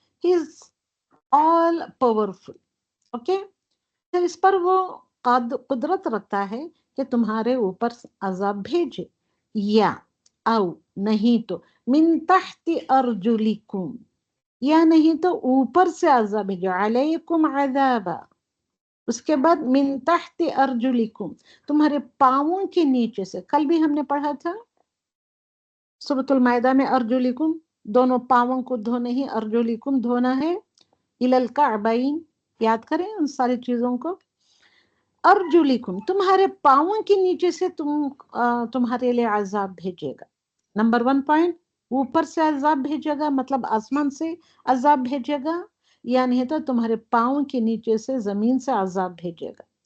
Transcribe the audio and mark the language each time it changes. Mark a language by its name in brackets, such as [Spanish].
[English] He is all powerful. [Urdu] Okay, اس پر وہ قدرت رکھتا ہے کہ تمہارے اوپر عذاب بھیجے، یا او نہیں تو [Arabic] من تحت ارجلکم، [Urdu] یا نہیں تو اوپر سے عذاب بھیجے، [Arabic] علیکم عذابا. [Urdu] اس کے بعد [Arabic] من تحت ارجلکم [Urdu] تمہارے پاؤں کے نیچے سے. کل بھی ہم نے پڑھا تھا سورۃ المائدہ میں ارجلکم دونوں پاؤں کو دھونے ہی ارجلکم دھونا ہے، [Arabic] الی الکعبین. [Urdu] یاد کریں ان ساری چیزوں کو. ارجلکم تمہارے پاؤں کے نیچے سے تمہارے لیے عذاب بھیجے گا. نمبر 1 پوائنٹ، اوپر سے عذاب بھیجے گا مطلب آسمان سے عذاب بھیجے گا، یا نہیں تو تمہارے پاؤں کے نیچے سے زمین سے عذاب بھیجے گا.